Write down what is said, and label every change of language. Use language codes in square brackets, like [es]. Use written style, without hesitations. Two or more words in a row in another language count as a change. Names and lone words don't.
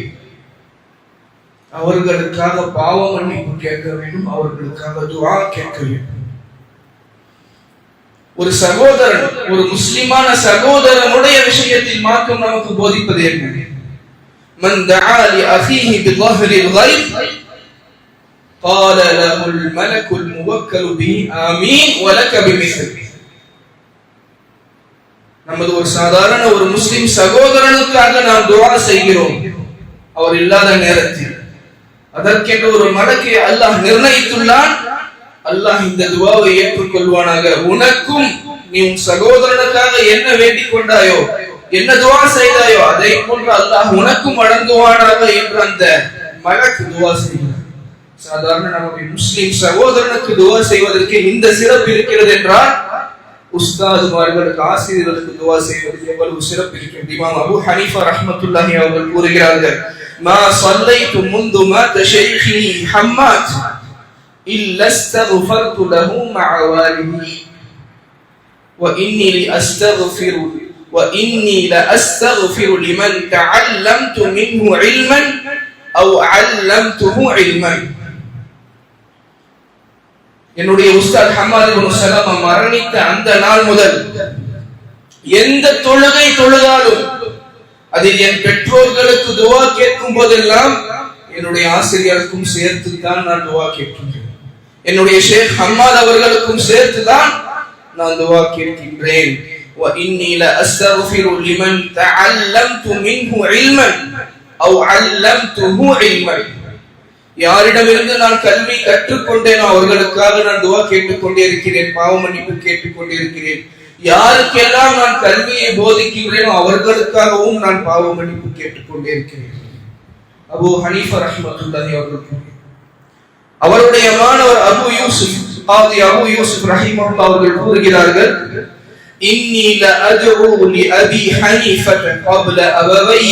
[ta] அவர்களுக்காக பாவ மன்னிப்பு கேட்க வேண்டும், அவர்களுக்காக துஆ கேட்க வேண்டும். ஒரு சகோதரன், ஒரு முஸ்லிமான சகோதரனுடைய விஷயத்தில் மார்க்கம் நமக்கு போதிப்பது என்ன? [ar] من دعا لأخيه بظهر الغيب قال له الملك الموكل به آمين ولك بمثل. [ta] நமது ஒரு சாதாரண ஒரு முஸ்லிம் சகோதரனுக்காக நாம் துஆ செய்கிறோம், அவர் இல்லாத நேரத்தில். அதற்கென்று ஒரு மலக்கை அல்லாஹ் நிர்ணயித்துள்ளான். அல்லாஹ் இந்த துஆவை ஏற்றுக்கொள்வானாக. உனக்கும் நீ உன் சகோதரனுக்காக என்ன வேண்டிக் கொண்டாயோ, என்ன துஆ செய்தாயோ, அதை போன்று அல்லாஹ் உனக்கும் வழங்குவானாக என்று அந்த மலக்கு துஆ செய்கிறார். சாதாரண நம்முடைய முஸ்லிம் சகோதரனுக்கு துஆ செய்வதற்கு இந்த சிறப்பு இருக்கிறது என்றால் உஸ்தாதுமார்களுக்கு, ஆசிரியர்களுக்கு துஆ செய்வதற்கு எவ்வளவு சிறப்பு இருக்கிறது. இமாம் அபூ ஹனீஃபா ரஹ்மத்துல்லாஹி அவர்கள் கூறுகிறார்கள், [ar] ما صليت منذ مات شيخي حماد إلا استغفرت له مع والدي وإني لأستغفر لمن تعلمت منه علما أو علمته علما. [ta] என்னுடைய உஸ்தாத் ஹம்மாத் இப்னு சலமா மரணித்த அந்த நாள் முதல் எந்த தொழுகை தொழுதாலும் அதில் என் பெற்றோர்களுக்கு துஆ கேட்கும் போதெல்லாம் என்னுடைய ஆசிரியருக்கும் சேர்த்துதான் நான் துஆ கேட்கின்றேன். என்னுடைய ஷேக் ஹம்மாத் அவர்களுக்கும் சேர்த்துதான் நான் துஆ கேட்கின்றேன். [ar] وإني لأستغفر لمن تعلمت منه علما أو علمته علما. [ta] யாரிடமிருந்து நான் கல்வி கற்றுக்கொண்டேனோ அவர்களுக்காக நான் துஆ கேட்டுக்கொண்டே இருக்கிறேன், பாவ மன்னிப்பு கேட்டுக்கொண்டே இருக்கிறேன். யாருக்கெல்லாம் நான் கல்வியை போதிக்கின்றேனோ அவர்களுக்காகவும் நான் பாவ மன்னிப்பு கேட்டுக்கொண்டே இருக்கிறேன். அபூ ஹனீஃபா ரஹ்மத்துல்லாஹி அவர்கள் அவருடைய மாணவர் அபூ யூசுப் ரஹிமஹுல்லாஹ் அவர்கள் கூறுகிறார்கள், [ar] إني لأدعو لأبي حنيفة قبل أبوي.